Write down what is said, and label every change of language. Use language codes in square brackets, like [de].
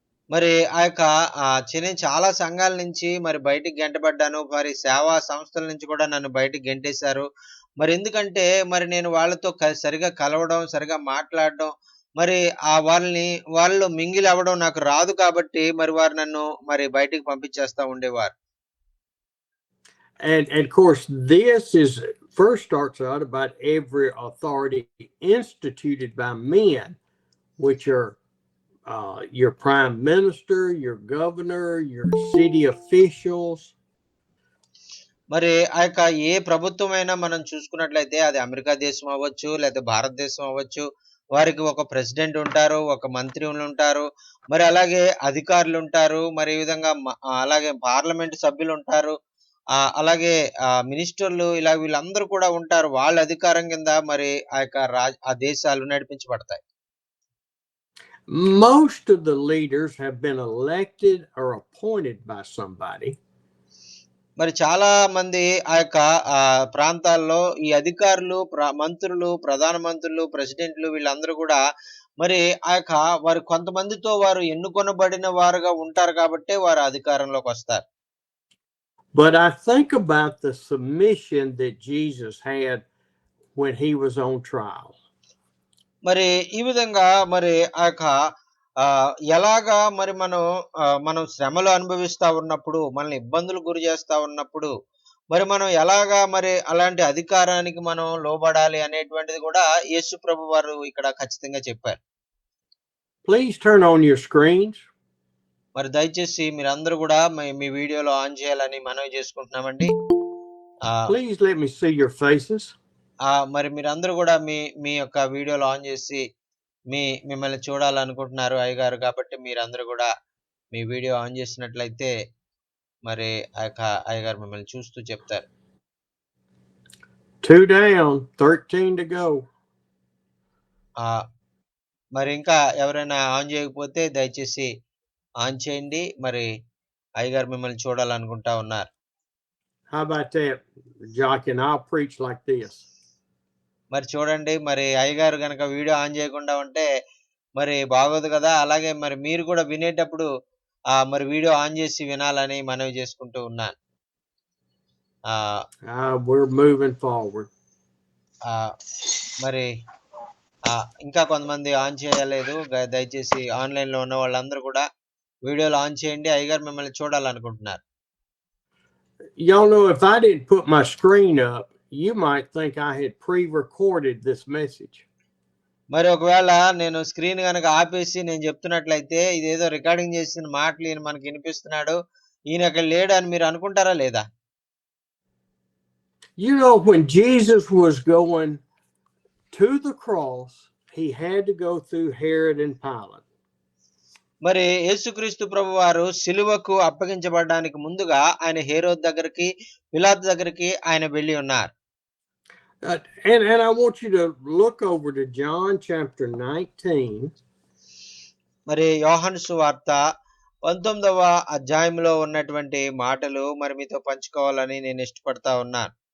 [te] మరి ఆ యొక్క నేను చాలా సంఘాల నుంచి మరి బయటికి గెంటబడ్డాను. మరి సేవా సంస్థల నుంచి కూడా నన్ను బయటికి గెంటేశారు. మరి ఎందుకంటే మరి నేను వాళ్ళతో సరిగా కలవడం, సరిగా మాట్లాడడం, మరి వాళ్ళు మింగిల్ అవ్వడం నాకు రాదు కాబట్టి మరి వారు నన్ను మరి బయటికి పంపించేస్తా ఉండేవారు. [en] And of course, this is first starts out about every authority instituted by men, which are your prime minister, your governor, your city officials. [te] మరి ఆ యొక్క ఏ ప్రభుత్వమైనా మనం చూసుకున్నట్లయితే అది అమెరికా దేశం అవ్వచ్చు, లేదా భారతదేశం అవ్వచ్చు. వారికి ఒక ప్రెసిడెంట్ ఉంటారు, ఒక మంత్రులు ఉంటారు, మరి అలాగే అధికారులు ఉంటారు, మరి ఈ విధంగా అలాగే పార్లమెంట్ సభ్యులు ఉంటారు, అలాగే మినిస్టర్లు, ఇలా వీళ్ళందరూ కూడా ఉంటారు. వాళ్ళ అధికారం కింద మరి ఆ యొక్క ఆ దేశాలు నడిపించబడతాయి. [en] Most of the leaders have been elected or appointed by somebody. [te] మరి చాలా మంది ఆ యొక్క ప్రాంతాల్లో ఈ అధికారులు, మంత్రులు, ప్రధాన మంత్రులు, ప్రెసిడెంట్లు వీళ్ళందరూ కూడా మరి ఆ యొక్క వారు కొంతమందితో వారు ఎన్నుకొనబడిన వారుగా ఉంటారు కాబట్టే వారు అధికారంలోకి వస్తారు. [en] But I think about the submission that Jesus had when he was on trial. [te] మరి ఈ విధంగా మరి ఆ యొక్క ఎలాగా మరి మనం శ్రమలు అనుభవిస్తా ఉన్నప్పుడు, మనల్ని ఇబ్బందులు గురి చేస్తా ఉన్నప్పుడు మరి మనం ఎలాగా మరి అలాంటి అధికారానికి మనం లోబడాలి అనేటువంటిది కూడా యేసు ప్రభు వారు ఇక్కడ ఖచ్చితంగా చెప్పారు. [en] Please turn on your screens. [te] మరి దయచేసి మీరందరూ కూడా మీ వీడియోలో ఆన్ చేయాలని మనవి చేసుకుంటున్నామండి. [en] Please let me see your faces. [te] మరి మీరందరూ కూడా మీ యొక్క వీడియోలో ఆన్ చేసి మిమ్మల్ని చూడాలనుకుంటున్నారు అయ్యగారు, కాబట్టి మీరందరూ కూడా మీ వీడియో ఆన్ చేసినట్లయితే మరి ఆ యొక్క అయ్యగారు మిమ్మల్ని చూస్తూ చెప్తారు. [en] 2 down, 13 to go. [te] మరి ఇంకా ఎవరైనా ఆన్ చేయకపోతే దయచేసి ఆన్ చేయండి. మరి అయ్యగారు మిమ్మల్ని చూడాలనుకుంటా ఉన్నారు. [en] How about that, Jock? And I'll preach like this. [te] మరి చూడండి, మరి అయ్యగారు గనక వీడియో ఆన్ చేయకుండా ఉంటే మరి బాగోదు కదా. అలాగే మరి మీరు కూడా వినేటప్పుడు మరి వీడియో ఆన్ చేసి వినాలని మనవి చేసుకుంటూ ఉన్నాను. [en] We're moving forward. [te] మరి ఇంకా కొంతమంది ఆన్ చేయలేదు. దయచేసి ఆన్లైన్ లో ఉన్న వాళ్ళందరూ కూడా వీడియోలు ఆన్ చేయండి. అయ్యగారు మిమ్మల్ని చూడాలనుకుంటున్నారు. [en] Y'all know, if I didn't put my screen up, you might think I had pre-recorded this message. [te] మరి ఒకవేళ నేను స్క్రీన్ కనుక ఆపేసి నేను చెప్తున్నట్లయితే ఇదేదో రికార్డింగ్ చేసిన మాటలు ఈయన మనకి వినిపిస్తున్నాడు, ఈయన అక్కడ లేడు అని మీరు అనుకుంటారా లేదా? [en] You know, when Jesus was going to the cross, he had to go through Herod and Pilate. [te] మరి యేసుక్రీస్తు ప్రభు వారు సిలువకు అప్పగించబడడానికి ముందుగా ఆయన హేరోద్ దగ్గరికి, పిలాతు దగ్గరికి ఆయన వెళ్ళి ఉన్నారు. [en] And I want you to look over to John chapter 19. [te] మరి యోహాను సువార్త 19వ అధ్యాయంలో ఉన్నటువంటి మాటలు మరి మీతో పంచుకోవాలని నేను ఇష్టపడతా ఉన్నాను.